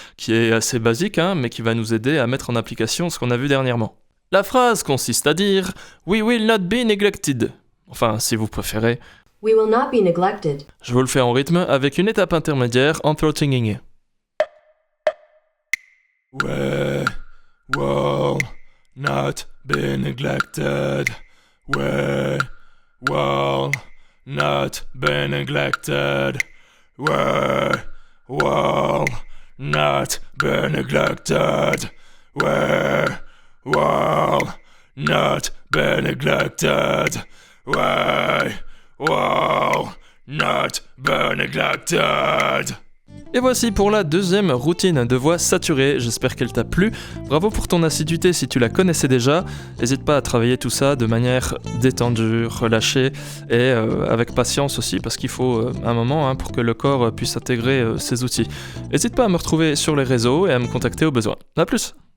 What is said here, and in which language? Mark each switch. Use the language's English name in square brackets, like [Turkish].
[French] qui est assez basique, mais qui va nous aider à mettre en application ce qu'on a vu dernièrement. La phrase consiste à dire « [English] We will not be neglected ». [French] Enfin, si vous préférez. « [English] We will not be neglected ». [French] Je vous le fais en rythme avec une étape intermédiaire en throat singing. [English] We will not be neglected. We will not be neglected. We will not be neglected. We will not be neglected. We will not be neglected. [French] Et voici pour la deuxième routine de voix saturée, j'espère qu'elle t'a plu. Bravo pour ton assiduité si tu la connaissais déjà. N'hésite pas à travailler tout ça de manière détendue, relâchée et avec patience aussi parce qu'il faut un moment pour que le corps puisse intégrer ces outils. N'hésite pas à me retrouver sur les réseaux et à me contacter au besoin. A plus!